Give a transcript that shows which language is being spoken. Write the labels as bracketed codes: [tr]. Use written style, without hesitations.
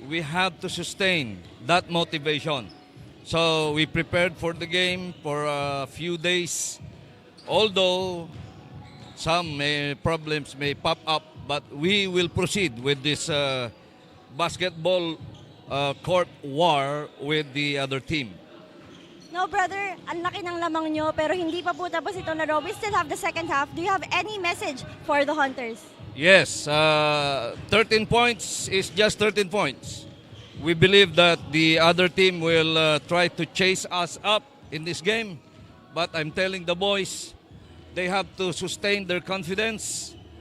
[en] We have to sustain that motivation. So we prepared for the game for a few days. Although some problems may pop up, but we will proceed with this basketball court war with the other team. No, brother, [tl] ang laki ng lamang nyo pero hindi pa po tapos itong laro. [en] We still have the second half. Do you have any message for the Hunters? Yes, 13 points is just 13 points. We believe that the other team will try to chase us up in this game. But I'm telling the boys, they have to sustain their confidence.